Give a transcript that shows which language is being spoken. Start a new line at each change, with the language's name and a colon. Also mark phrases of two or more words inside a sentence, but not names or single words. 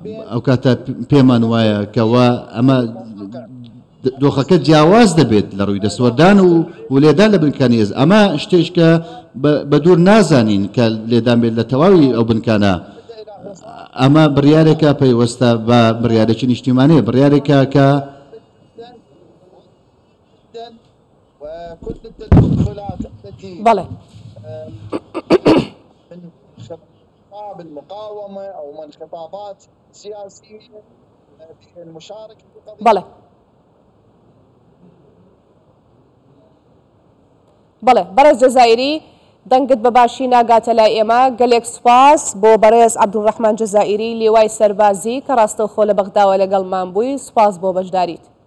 Central Kurdish: ئەو کاتە پێمان وایە کەوا ئەمە دۆخەکە جیاواز دەبێت لە ڕووی دەسوەردان و لێدان لە بنکانی هێز. ئەمە شتێککە بە دوور نازانین کە لێدان بێت لە تەواوی ئەو بنکانە. ئەمە بڕیارێکە پەیوەستە بە بڕیارێکی نیشتیمانەیە، بڕیارێکە کە
Arabic: وكل التدخلات التي بله من خطاب المقاومة أو من خطابات سياسية في المشاركة في قضية
Central Kurdish: بله بله بەڕێز جەزائیری دەنگت بەباشی ناگاتە لای ئێمە. گەلێک سوپاس بۆ بەڕێز عەبدولڕەحمان جەزائیری لیوای سەربازی کە ڕاستەوخۆ لە بەغداوە لەگەڵمان بووی. سوپاس بۆ بەشداریت.